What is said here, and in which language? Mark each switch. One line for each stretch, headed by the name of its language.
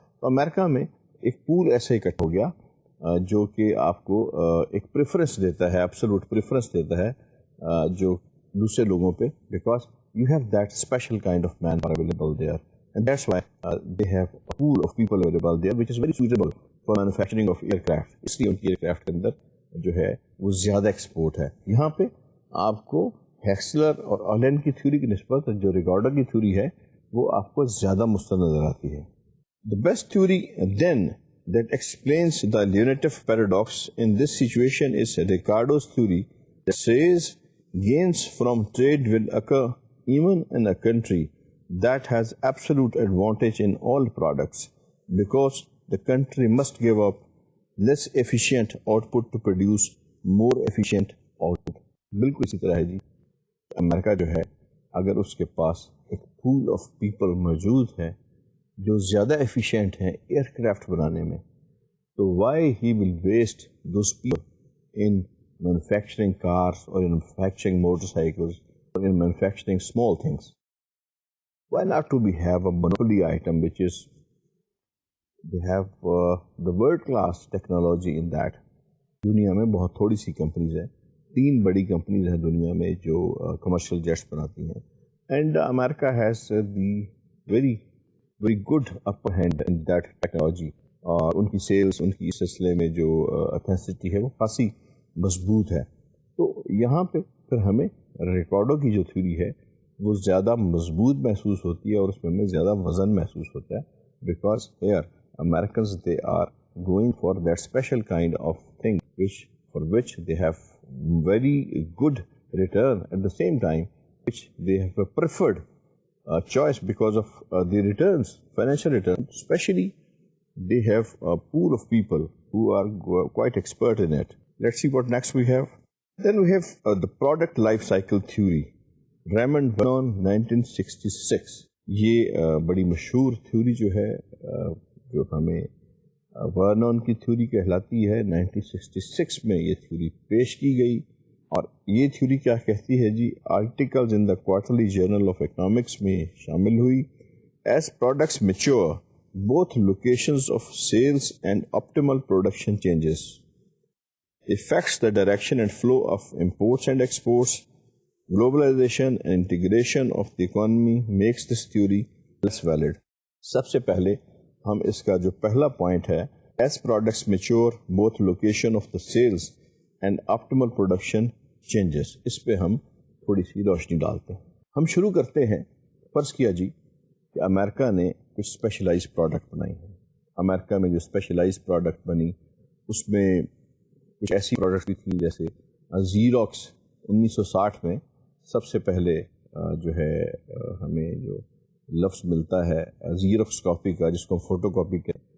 Urdu: تو امریکہ میں ایک پول ایسے اکٹھا ہو گیا جو کہ آپ کو ایک پریفرنس دیتا ہے, ایبسولوٹ پریفرنس دیتا ہے جو دوسرے لوگوں پہ,
English: Because you have that special kind of man power available there, and that's why they have a pool of people available there which is very suitable for manufacturing of aircraft.
Urdu: اس لیے ان کی year craft کے اندر جو ہے وہ زیادہ export ہے. یہاں پہ آپ کو ہیکسلر اور آلین کی تھیوری کی نسبت جو ریگارڈو کی تھیوری ہے وہ آپ کو زیادہ مستند نظر آتی ہے.
English: The best theory then that explains the Leontief paradox in this situation is Ricardo's theory that says gains from trade will occur even in a country that has absolute advantage in all products, because the country must give up less efficient output to produce more efficient output.
Urdu: بالکل اسی طرح ہے جی, امریکہ جو ہے اگر اس کے پاس ایک pool of people موجود ہے جو زیادہ ایفیشینٹ ہیں ایئر کرافٹ بنانے میں, تو
English: Why he will waste those people in manufacturing cars اور in manufacturing motorcycles اور in manufacturing small things. Why not to be have a monopoly item which is they have the world class technology in that.
Urdu: دنیا میں بہت تھوڑی سی companies ہیں, 3 بڑی companies ہیں دنیا میں جو کمرشل جیٹس بناتی ہیں,
English: and America has the very good upper hand in that technology,
Urdu: اور ان کی سیلس, ان کی اس سلسلے میں جو اتھینسٹی ہے وہ خاصی مضبوط ہے. تو یہاں پہ پھر ہمیں ریکارڈو کی جو تھیوری ہے وہ زیادہ مضبوط محسوس ہوتی ہے اور اس میں ہمیں زیادہ وزن محسوس ہوتا ہے,
English: Because here Americans they are going for that special kind of thing for which they have very good return, at the same time which they have a preferred choice because of the returns, financial returns. Especially they have a pool of people who are quite expert in it. Let's see what next we have. Then we have the product life cycle theory, Raymond Vernon 1966.
Urdu: یہ بڑی مشہور theory جو ہے جو ہمیں ورنون کی theory کہلاتی ہے, 1966 میں یہ تھیوری پیش کی گئی. اور یہ تھیوری کیا کہتی ہے جی,
English: articles in the quarterly journal of economics
Urdu: میں شامل ہوئی.
English: As products mature both locations of sales and optimal production changes affects the direction and flow of imports and exports. Globalization and integration of the economy makes this theory less valid.
Urdu: سب سے پہلے ہم اس کا جو پہلا point ہے
English: As products mature, both location of the sales and optimal production changes.
Urdu: اس پہ ہم تھوڑی سی روشنی ڈالتے ہیں. ہم شروع کرتے ہیں. فرض کیا جی کہ امریکہ نے کچھ اسپیشلائز پروڈکٹ بنائی ہیں. امریکہ میں جو اسپیشلائز پروڈکٹ بنی اس میں کچھ ایسی پروڈکٹ بھی تھیں جیسے زیروکس 1960 میں سب سے پہلے جو ہے ہمیں جو لفظ ملتا ہے زیروکس کاپی کا, جس کو ہم فوٹو کاپی کہتے ہیں.